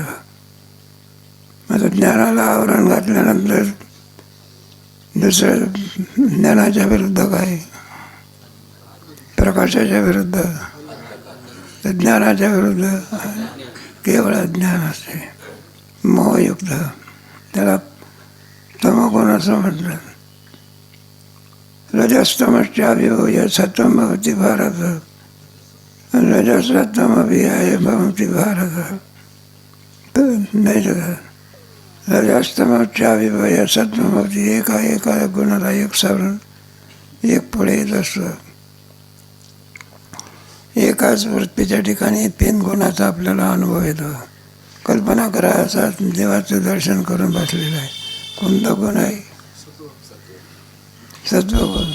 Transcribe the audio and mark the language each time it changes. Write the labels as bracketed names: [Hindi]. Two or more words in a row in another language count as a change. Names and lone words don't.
[Marathi] आता ज्ञानाला आवरण घातल्यानंतर दुसरं ज्ञानाच्या विरुद्ध काय, प्रकाशाच्या विरुद्ध. तर ज्ञानाच्या विरुद्ध केवळ अज्ञान असते, मोहयुक्त. त्याला तमगुण असं म्हणतात. [Sanskrit] रजस्तमश्चाभिभूय सत्वं भवति भारत रजसत्वमभियाय भवति भारत. [Marathi] नाही तर [Sanskrit] रजस्तमश्चाभिभूय सत्वं भवति. [Marathi] एका गुणाला एक सावरून एक पुढे येत असतं. एकाच वृत्तीच्या ठिकाणी तीन गुणाचा आपल्याला अनुभव येतो. कल्पना करा, असा देवाचं दर्शन करून बसलेलं आहे. कोणता गुण आहे, सत्वगुण.